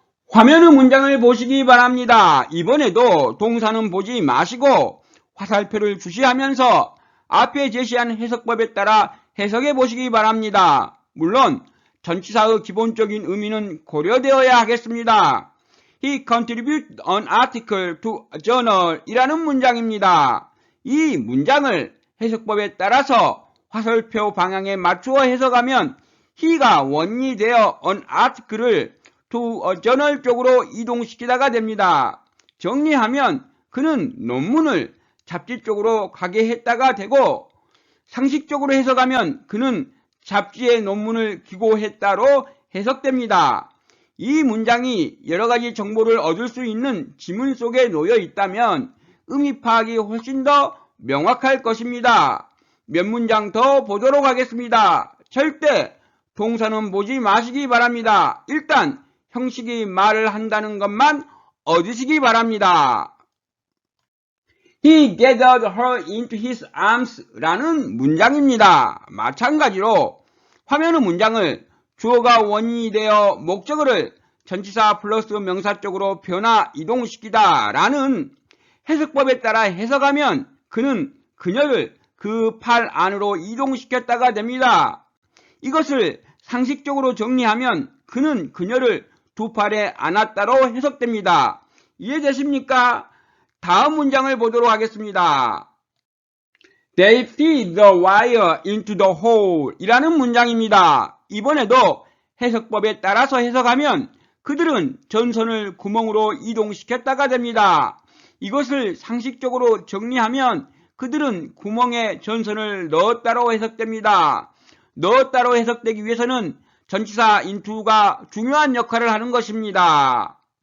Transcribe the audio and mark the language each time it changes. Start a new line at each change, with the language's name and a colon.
Korean: 화면의 문장을 보시기 바랍니다. 이번에도 동사는 보지 마시고 화살표를 주시하면서 앞에 제시한 해석법에 따라 해석해 보시기 바랍니다. 물론 전치사의 기본적인 의미는 고려되어야 하겠습니다.
English: He contributed an article to a journal
Korean: 이라는 문장입니다. 이 문장을 해석법에 따라서 화살표 방향에 맞추어 해석하면 he가 원인이 되어 an article을
English: to a journal
Korean: 쪽으로 이동시키다가 됩니다. 정리하면 그는 논문을 잡지 쪽으로 가게 했다가 되고, 상식적으로 해석하면 그는 잡지에 논문을 기고했다로 해석됩니다. 이 문장이 여러가지 정보를 얻을 수 있는 지문 속에 놓여 있다면 의미 파악이 훨씬 더 명확할 것입니다. 몇 문장 더 보도록 하겠습니다. 절대 동사는 보지 마시기 바랍니다. 일단 형식이 말을 한다는 것만 얻으시기 바랍니다.
English: He gathered her into his arms
Korean: 라는 문장입니다. 마찬가지로 화면의 문장을 주어가 원인이 되어 목적어를 전치사 플러스 명사 쪽으로 변화 이동시키다 라는 해석법에 따라 해석하면 그는 그녀를 그 팔 안으로 이동시켰다가 됩니다. 이것을 상식적으로 정리하면 그는 그녀를 두 팔에 안았다로 해석됩니다. 이해되십니까? 다음 문장을 보도록 하겠습니다.
English: They feed the wire into the hole
Korean: 이라는 문장입니다. 이번에도 해석법에 따라서 해석하면 그들은 전선을 구멍으로 이동시켰다가 됩니다. 이것을 상식적으로 정리하면 그들은 구멍에 전선을 넣었다로 해석됩니다. 넣었다로 해석되기 위해서는 전치사 into가 중요한 역할을 하는 것입니다.